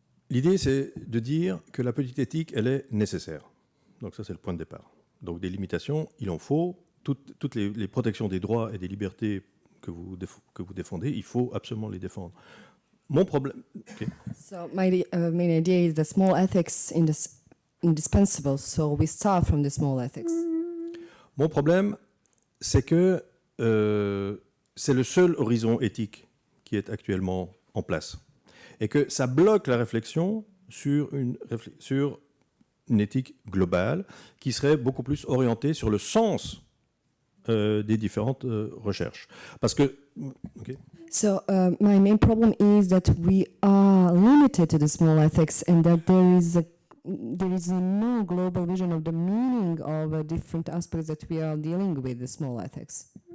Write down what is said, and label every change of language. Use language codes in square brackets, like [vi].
[fr] L'idée, c'est de dire que la petite éthique, elle est nécessaire. Donc ça, c'est le point de départ. Donc des limitations, il en faut. Toutes les protections des droits et des libertés que vous défendez, il faut absolument les défendre. Mon problème... Okay. [en] So my main idea is the small ethics indispensable. So we start from the small ethics. [fr] Mon problème, c'est que c'est le seul horizon éthique qui est actuellement en place. Et que ça bloque la réflexion sur une éthique globale qui serait beaucoup plus orientée sur le sens des différentes recherches. Parce que... Okay. [en] So my main problem is that we are limited to the small ethics, and that there is no global vision of the meaning of different aspects that we are dealing with the small ethics.